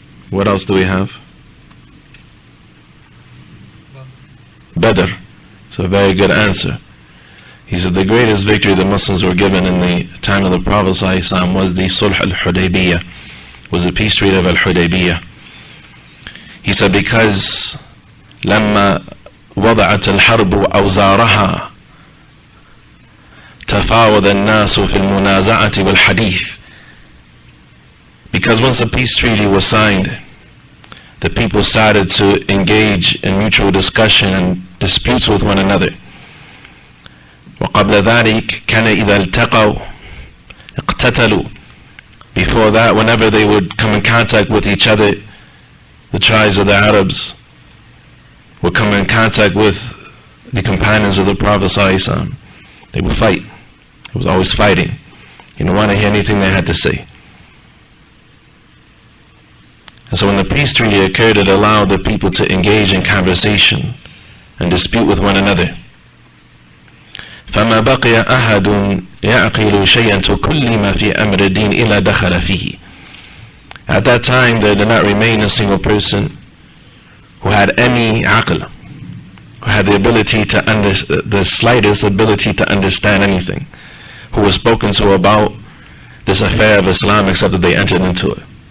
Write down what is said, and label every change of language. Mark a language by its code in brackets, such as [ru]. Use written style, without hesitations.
[en] What else do we have? Badr. It's a very good answer. He said the greatest victory the Muslims were given in the time of the Prophet ﷺ was the Sulh al-Hudaybiyah, was the peace treaty of al-Hudaybiyah. He said because [ar] لما وضعت الحرب أوزارها تفاوض الناس في المنازعة والحديث. [en] Because once a peace treaty was signed, the people started to engage in mutual discussion and disputes with one another. [ar] وقبل ذلك كان إذا التقوا اقتتلوا. [en] Before that, whenever they would come in contact with each other, the tribes of the Arabs would come in contact with the companions of the Prophet ﷺ, they would fight. It was always fighting. You don't want to hear anything they had to say. And so when the peace treaty occurred, it allowed the people to engage in conversation and dispute with one another. [ar] فما بقي أحد يعقل شيئا تكلم في أمر الدين إلا دخل فيه. [en] At that time there did not remain a single person who had any aql, who had the ability to the slightest ability to understand anything, who was spoken to about this affair of Islam except that they entered into it.